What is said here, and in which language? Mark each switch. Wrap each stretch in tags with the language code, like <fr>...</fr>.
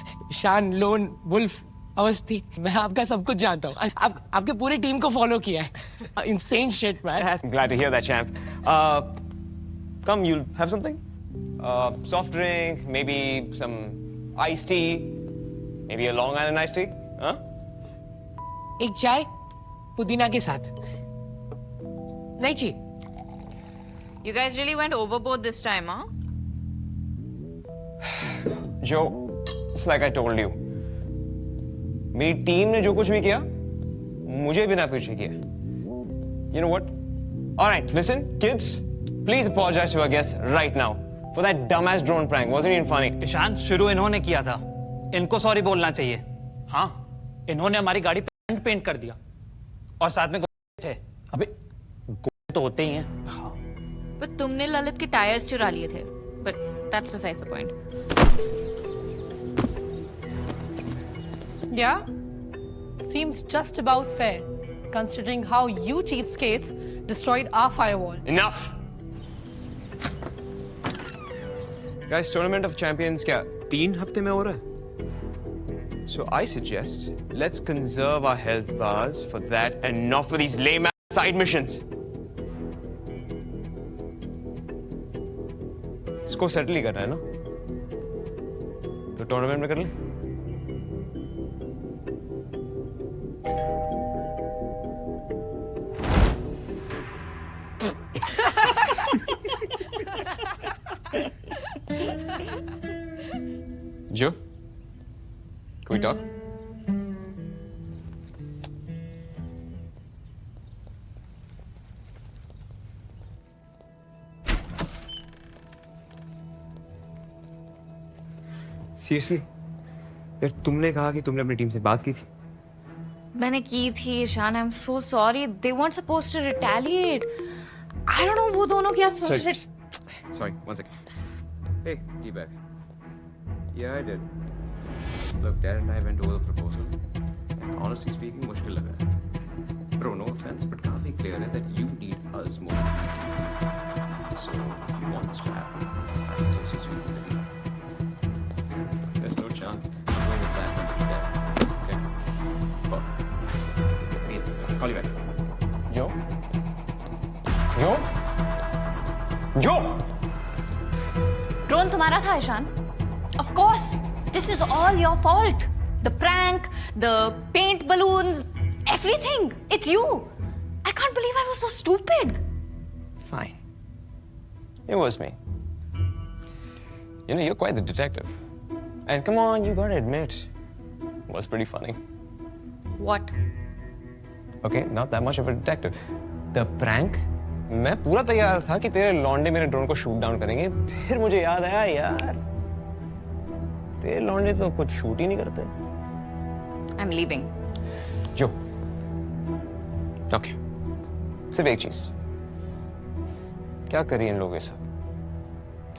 <hi>Ishan, Lone, Wolf, Awasthi, मैं आपका सब कुछ जानता हूँ। आपके पूरी टीम को फॉलो किया है।</hi> <en>Insane shit, man. I'm glad to hear that, champ. Come, you'll have something? Soft drink, maybe some iced tea, maybe a Long Island iced tea, huh?</en> <hi>एक चाय पुदीना के साथ नहीं चाहिए.</hi> <en>You guys really went overboard this time, huh? Joe, it's like I told you.</en> <hi>मेरी team ने जो कुछ भी किया, मुझे बिना पूछे किया.</hi> <en>You know what? All right, listen, kids, please apologize to our guests right now for that dumbass drone prank. Wasn't even funny.</en> <hi>Ishan, शुरू इन्होंने किया था. इनको सॉरी बोलना चाहिए. हाँ, इन्होंने हमारी गाड़ी पेंट कर दिया और साथ में थे. अबे गोले तो होते ही हैं. But तुमने ललित के टायर्स चुरा लिए थे.</hi> <en>But that's besides the point. Yeah? Seems just about fair, considering how you cheapskates destroyed our firewall. Enough.</en> <hi>Guys, Tournament of Champions क्या 3 हफ्ते में हो रहा है?</hi> <en>So I suggest let's conserve our health bars for that and not for these lame side missions.</en> <hi>इसको settle ही करना है ना? तो टूर्नामेंट में कर ले.</hi> <en>Joe, can we talk? Seriously?</en> <hi>यार तुमने कहा कि तुमने अपनी टीम से बात की थी. मैंने की थी Ishan.</hi> <en>I'm so sorry. They weren't supposed to retaliate. I don't know</en> <hi>वो दोनों क्या सोच रहे.</hi> <en>Sorry, one second. Hey, D-bag. Yeah, I did. Look, Dad and I went over the proposal. And honestly speaking,</en> <hi>मुश्किल लग रहा है.</hi> <en>Bro, no offense, but</en> <hi>काफी clear है</hi> <en>that you need us more than we need you. So, if you want this to happen, I suggest you speak with the team. There's no chance I'm going with that number there. Okay? Well, wait, I'll call you back. Joe? Joe? Joe!</en> <hi>Drone तुम्हारा था Ishan.</hi> <en>Of course, this is all your fault. The prank, the paint balloons, everything. It's you. I can't believe I was so stupid. Fine. It was me. You know, you're quite the detective. And come on, you gotta admit, it was pretty funny. What? Okay, not that much of a detective. The prank?</en> <hi>मैं पूरा तैयार था कि तेरे लौंडे मेरे drone को shoot down करेंगे. फिर मुझे याद आया यार, तेरे लौंडे तो कुछ शूट ही नहीं करते.</hi> <en>I'm leaving.</en> <hi>जो ओके, सिर्फ एक चीज, क्या करिए इन लोगों के साथ?</hi>